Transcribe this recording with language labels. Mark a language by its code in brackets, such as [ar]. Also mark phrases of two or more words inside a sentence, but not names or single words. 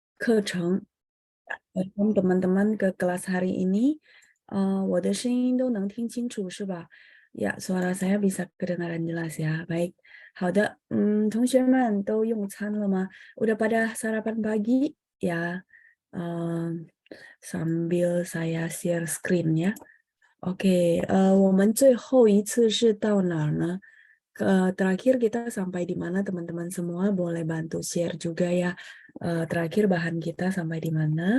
[id] 课程。Welcome teman-teman ke kelas hari ini. [zh] 我的声音都能听清楚是吧？ [id] Ya, suara saya bisa kedengaran jelas ya. Baik. [zh] 好的，同学们都用餐了吗？ [id] Udah pada sarapan pagi? Ya, sambil saya [en] share screen [id] ya. Oke, [zh] 我们最后一次是到哪儿呢？ [id] terakhir kita sampai di mana teman-teman semua? Boleh bantu share juga ya. Terakhir bahan kita sampai di mana?